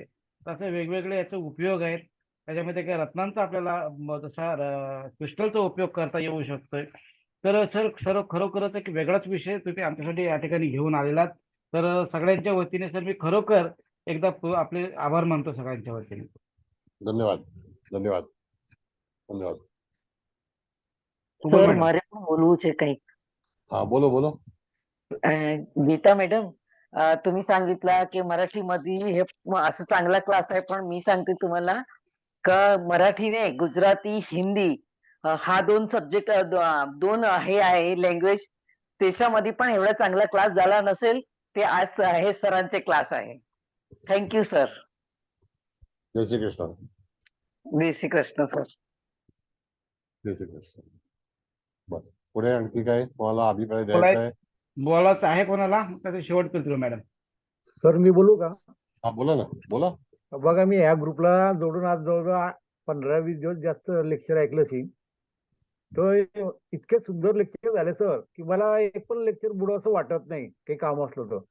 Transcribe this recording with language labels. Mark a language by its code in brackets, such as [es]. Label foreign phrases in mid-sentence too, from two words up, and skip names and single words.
[mr] तसे वेगवेगळे याचे उपयोग आहेत. त्याच्यामध्ये काही रत्नांचा आपल्याला जसा क्रिस्टलचा उपयोग करता येऊ शकतोय. तर सर खरोखरच एक वेगळाच विषय तुम्ही आमच्यासाठी या ठिकाणी घेऊन आलेलात. तर सगळ्यांच्या वतीने सर मी खरोखर एकदा आपले आभार मानतो सगळ्यांच्या वतीने. [gu] ધન્યવાદ ધન્યવાદ ધન્યવાદ. સુબલ સર મેડમ. મારે પણ બોલવું છે કંઈક. [hi] हा बोलो बोलो. [mr] गीता मॅडम, तुम्ही सांगितला की मराठीमध्ये हे असं चांगला क्लास आहे, पण मी सांगते तुम्हाला का मराठी नाही, गुजराती, हिंदी हा 2 सब्जेक्ट, 2 हे आहे लँग्वेज, त्याच्यामध्ये पण एवढा चांगला क्लास झाला नसेल ते आज हे सरांचे क्लास आहे. [en] thank you sir. [mr] जय श्री कृष्ण. जय श्री कृष्ण सर. जय श्री कृष्ण. बरं, पुढे आणखी काय तुम्हाला अभिप्राय द्यायचा आहे? बोलायचं आहे कोणाला? तर शेवट करतो मॅडम. सर मी बोलू का? हा बोला ना, बोला. बघा मी ह्या ग्रुपला जोडून आज जवळजवळ 15-20 दिवस जास्त लेक्चर ऐकलं असेल. तो इतके सुंदर लेक्चर झाले सर की मला एक पण लेक्चर बुडं असं वाटत नाही काही काम असलं तर.